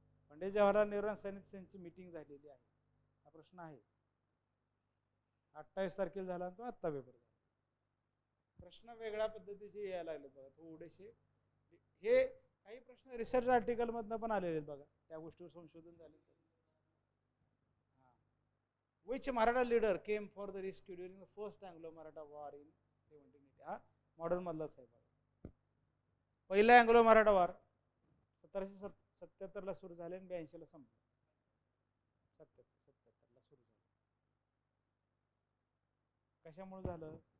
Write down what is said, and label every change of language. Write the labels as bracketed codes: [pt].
[mr] पंडित जवाहरलाल नेहरू आणि सैयद सेनची मीटिंग झालेली आहे, हा प्रश्न आहे. 28 तारखेला झाला, तो आत्ता पेपर झाला. प्रश्न वेगळ्या पद्धतीचे यायला लागले बघा थोडेसे. हे काही प्रश्न रिसर्च आर्टिकल मधनं पण आलेले आहेत बघा, त्या गोष्टीवर संशोधन झाले. [en] Which Maratha leader came for the rescue during the first Anglo-Maratha war in 1780? [mr] हा मॉडर्न मधलाच आहे बघा. पहिला अँग्लो मराठा वार 1777 ला सुरू झाले आणि 82 ला संपले. 77 ला सुरू झाले. कशामुळे झालं?